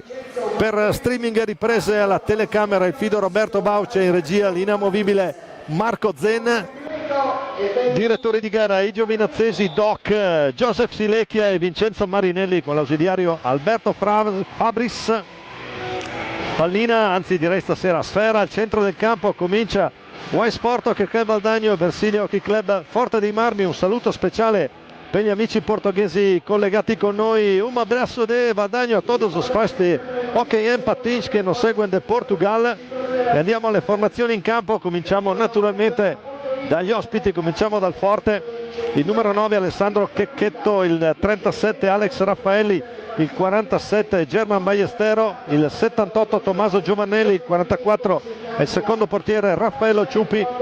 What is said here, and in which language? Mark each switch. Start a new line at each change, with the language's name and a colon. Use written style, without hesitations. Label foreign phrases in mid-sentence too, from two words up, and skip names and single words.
Italian: Per streaming e riprese alla telecamera il fido Roberto Bauce, in regia l'inamovibile Marco Zen, direttori di gara i giovinazzesi Doc, Joseph Silecchia e Vincenzo Marinelli con l'ausiliario Alberto Fabris. Pallina, anzi direi stasera sfera al centro del campo. Comincia Y Sport Hockey Club Valdagno e Versilia Hockey Club Forte dei Marmi. Un saluto speciale per gli amici portoghesi collegati con noi.
Portuguese: Un abraço de Valdagno a todos os fãs de hockey em patins che nos seguono de Portugal.
Italian: E andiamo alle formazioni in campo. Cominciamo naturalmente dagli ospiti, cominciamo dal Forte. Il numero 9 Alessandro Checchetto, il 37 Alex Raffaelli, il 47 German Ballestero, il 78 Tommaso Giovannelli, il 44 è il secondo portiere Raffaello Ciupi.